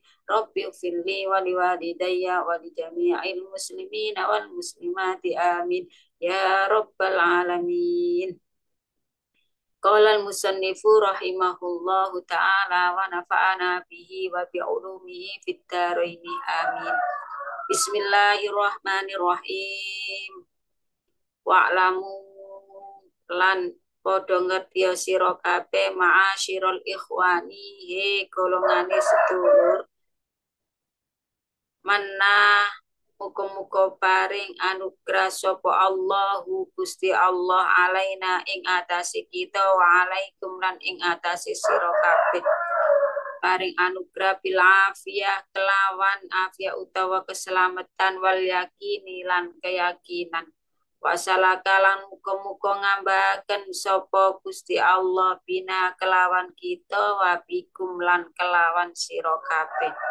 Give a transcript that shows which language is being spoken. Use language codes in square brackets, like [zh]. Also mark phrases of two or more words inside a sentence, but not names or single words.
[ar] رب اغفر لي ولوالدي ولجميع المسلمين والمسلمات آمين يا رب العالمين. قال المصنف رحمه الله تعالى ونفعنا به وبعلومه في الدارين آمين. Bismillahirrahmanirrahim. [jv] Wa'lamu lan padha ngerti sira kabeh [ar] معاشر الإخوان, [jv] he golongane sedulur, manah muga-muga paring anugrah sapa Allahu Gusti Allah alaina ing atase kita [ar] وعليكم [jv] lan ing atase sira kabeh, paring anugrah [ar] بالعافية [jv] kelawan afiyah utawa keselamatan [ar] واليقين [jv] lan keyakinan, wasalakalan muga-muga ngambahaken sapa Gusti Allah bina kelawan kita [ar] وبكم [jv] lan kelawan sira kabeh